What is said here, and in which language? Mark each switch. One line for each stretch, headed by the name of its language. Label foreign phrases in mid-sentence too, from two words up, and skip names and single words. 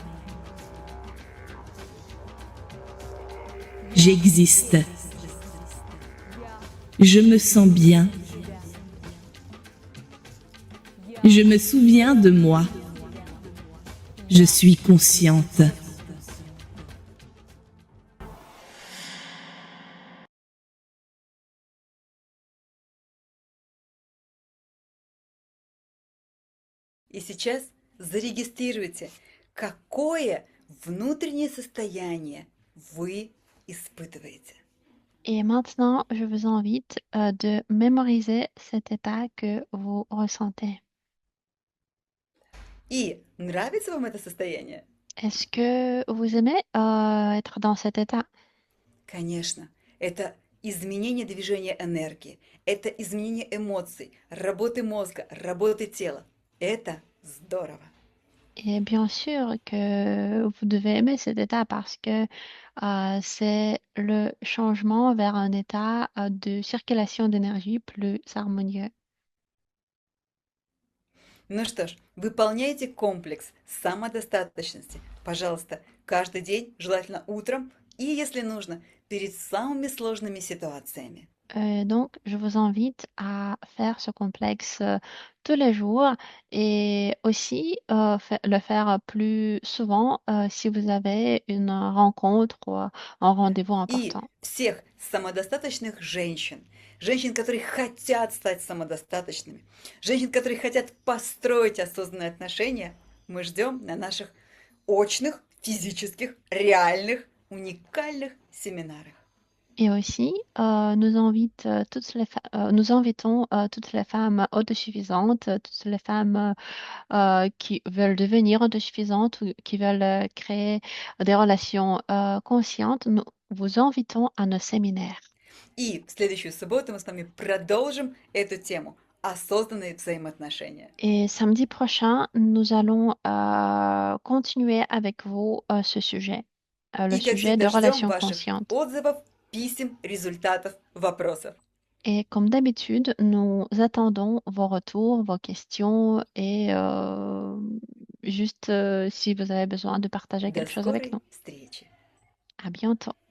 French: J'existe. Je me sens bien. Je me souviens de moi. Je suis consciente.
Russian: И сейчас зарегистрируйте, какое внутреннее состояние вы испытываете.
French: Et maintenant, je vous invite de mémoriser cet état que vous ressentez.
Russian: И нравится вам это состояние?
French: Est-ce que vous aimez être dans cet état?
Russian: Конечно, это изменение движения энергии, это изменение эмоций, работы мозга, работы тела. Это здорово.
French: Et bien sûr que vous devez aimer cet état parce que c'est le changement vers un état de circulation d'énergie plus harmonieux.
Russian: Ну что ж, выполняйте комплекс самодостаточности. Пожалуйста, каждый день, желательно утром и, если нужно, перед самыми сложными ситуациями.
French: Donc, je vous invite à faire ce complexe tous les jours et aussi le faire plus souvent si vous avez une rencontre ou un rendez-vous
Russian: И
French: important.
Russian: всех самодостаточных женщин, женщин, которые хотят стать самодостаточными, женщин, которые хотят построить осознанные отношения, мы ждем на наших очных, физических, реальных, уникальных семинарах.
French: Et aussi, nous invitons toutes les femmes autosuffisantes, toutes les femmes qui veulent devenir autosuffisantes ou qui veulent créer des relations conscientes. Nous vous invitons à nos séminaires.
Russian: И в следующую субботу мы с вами продолжим эту тему осознанные взаимоотношения.
French: Et samedi prochain, nous allons continuer avec vous ce sujet, le
Russian: И, как
French: sujet de
Russian: всегда, ждем
French: relations
Russian: ваших
French: conscientes.
Russian: отзывов, писем, результатов, вопросов.
French: Et comme d'habitude, nous attendons vos retours, vos questions et juste si vous avez besoin de partager
Russian: До
French: quelque chose avec
Russian: скорой
French: nous.
Russian: встречи!
French: À bientôt.